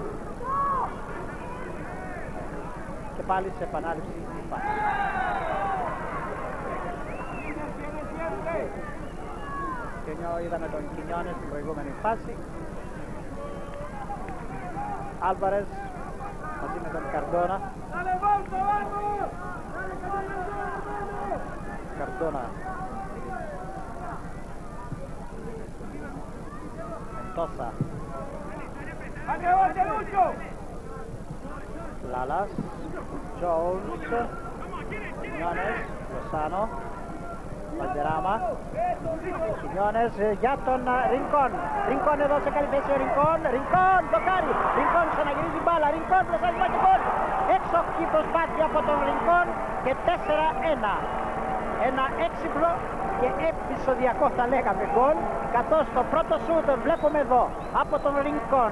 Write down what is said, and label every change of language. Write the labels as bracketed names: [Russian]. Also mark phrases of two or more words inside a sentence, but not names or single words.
[Greek] Και πάλι σε επανάληψη η φάση. Και είδαμε τον Quiñones στην προηγούμενη φάση. Άλβαρες μαζί με τον Καρντόνα. Mendoza. Lalas. Jones. Quiñones. Lozano. Valderrama. Quiñones για τον Ρινκόν εδώ σε καλή θέση ο Ρινκόν, δοκάρι, Ρινκόν ξαναγυρίζει μπάλα, Ρινκόν προσάγει και γκολ. Έξοχη προσπάθεια από τον Ρινκόν και 4-1. Ένα έξυπνο και επεισοδιακό θα λέγαμε γκολ, καθώς το πρώτο σούτ βλέπουμε εδώ από τον Ρινκόν.